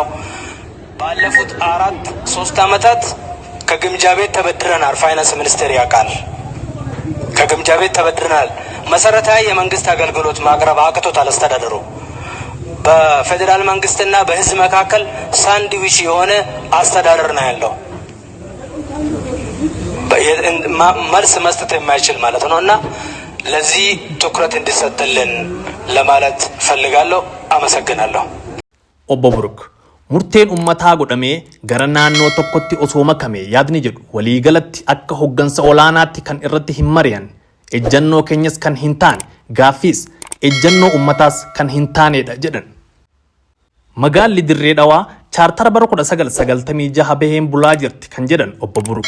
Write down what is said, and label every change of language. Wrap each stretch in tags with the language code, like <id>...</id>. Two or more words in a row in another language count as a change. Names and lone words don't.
<am>ባለፉት 3 ዓመታት ከግምጃ ቤት ተበድረናል። ፋይናንስ ሚኒስቴር ያውቃል። ከግምጃ ቤት ተበድረናል። መሰረታዊ የመንግስት አገልግሎት ማቅረብ አቅቶታል አስተዳደሩ። በፌደራል መንግስትና በህዝብ መካከል ሳንድዊች የሆነ አስተዳደር ነው ያለው። መልስ መስጠት የማይችል ማለት ነውና ለዚህ ትኩረት እንዲሰጥልን ለማለት ፈልጋለሁ። አመሰግናለሁ።</am> <om>Obbo Buruk murteen ummataa godhamee gara naannoo tokkotti osoo makame yaadni jedhu waliigalatti akka hoggansa olaanaatti kan irratti hin mari'an ejjannoo keenyas kan hin taane gaaffiis ejjannoo ummataas kan hin taanedha jedhan. Magaalli Dirree Dhawaa chaartara bara 1996 baheen bulaa jirti kan jedhan Obbo Buruk.</om>